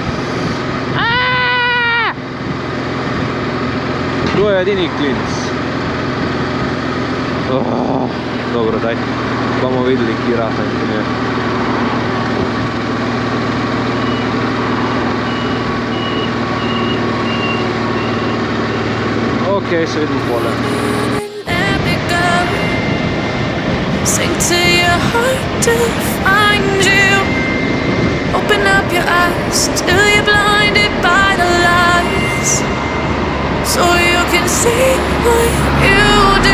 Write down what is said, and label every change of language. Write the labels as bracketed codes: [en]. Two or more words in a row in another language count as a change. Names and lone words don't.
[sl] To je edini klinc. Dobro, daj, bomo videli, ki rata in ki ne. Okej, se vidimo pole. [en] Sing to your heart to find you. Open up your eyes till you're blinded by the lights, so you can see what you do.